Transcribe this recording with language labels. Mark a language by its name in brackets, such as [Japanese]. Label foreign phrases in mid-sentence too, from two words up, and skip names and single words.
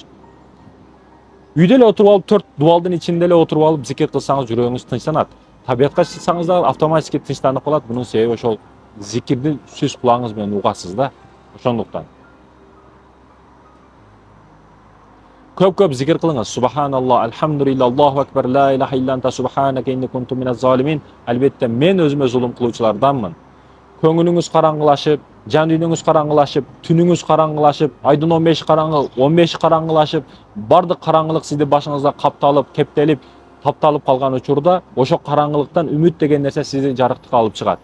[Kyrgyz] Үйдө эле отуруп алып, 4 дубалдын ичинде эле отуруп алып зикир кылсаңыз жүрөгүңүз тынчсанат. Табиятка чыксаңыз да автоматически тынчтанып калат. Бунун себеби ошол зикирди сүз кулагыңыз менен угасыз да. Ошондуктан көп зикир кылыңыз. [Arabic] سبحان الله، الحمد لله, الله أكبر، لا إله إلا أنت سبحانك إني كنت من الظالمين. [Kyrgyz] Албетте мен өзүмө зулум кылуучуларданмын. Көңүлүңүз караңгылашып, жан дүйнөңүз караңгылашып, түнүңүз караңгылашып, айдын 15 караңгы, 15 караңгылашып, бардык караңгылык сизди башыңызда капталып, кептелип, тапталып калган учурда, ошо караңгылыктан үмүт деген нерсе сизди жарыктыкка алып чыгат.